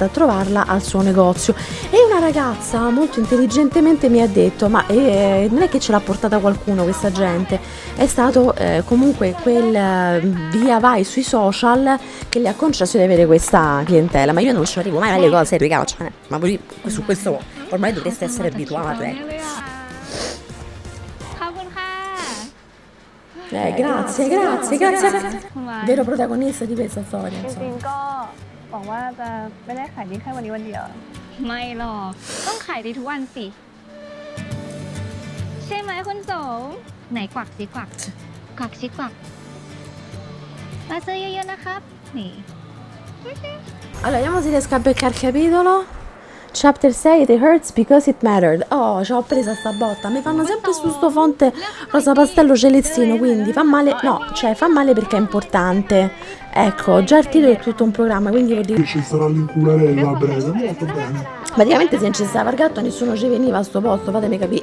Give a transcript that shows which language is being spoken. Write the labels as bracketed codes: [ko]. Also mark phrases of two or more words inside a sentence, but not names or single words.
[it] a trovarla al suo negozio e una ragazza molto intelligentemente mi ha detto ma non è che ce l'ha portata qualcuno questa gente, è stato comunque quel via vai sui social che le ha concesso di avere questa clientela, ma io non ci arrivo mai alle cose, ragazzi, ma voi su questo ormai dovreste essere abituate. Grazie. Vero protagonista di questa storia. [th] จริงๆก็หวังว่าจะไม่ได้ขายดีแค่วันนี้วันเดียว ไม่หรอกต้องขายดีทุกวันสิใช่ไหมคุณโสมไหนกวักสิกวักกวักสิกวักมาซื้อเยอะๆนะครับนี่ [it] Allora, vediamo se riesco a beccare il capitolo. [en] Chapter 6, It hurts because it mattered. [it] Oh, ci ho presa sta botta. Mi fanno sempre su sto fonte rosa pastello celestino, quindi fa male. No, cioè fa male perché è importante. Ecco, già il titolo è tutto un programma, quindi vuol dire Ci sarà l'incularella a breve, molto bene. praticamente se non ci stava il gatto nessuno ci veniva a sto posto, fatemi capire.